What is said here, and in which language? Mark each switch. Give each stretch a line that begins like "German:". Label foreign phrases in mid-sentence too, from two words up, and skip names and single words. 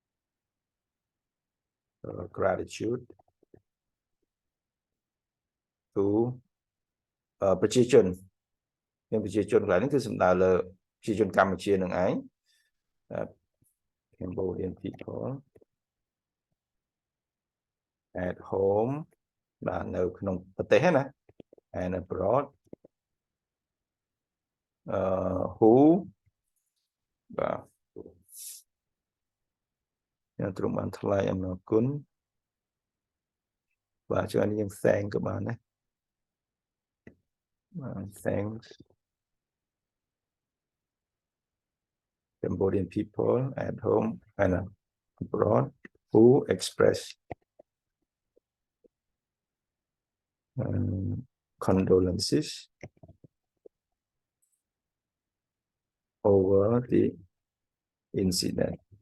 English: gratitude to to
Khmer: ប្រជាជនមានប្រជាជនកន្លែងនេះគឺសំដៅលើប្រជាជនកម្ពុជានឹងឯង
English: Cambodian people at home
Khmer: បាទនៅក្នុងប្រទេសណា
English: and abroad who
Khmer: បាទខ្ញុំទ្រង់បានថ្លែងអំណរគុណបាទជួយនេះយើង thank ក៏បានដែរ
English: thanks Cambodian people at home and abroad who express condolences over the incident.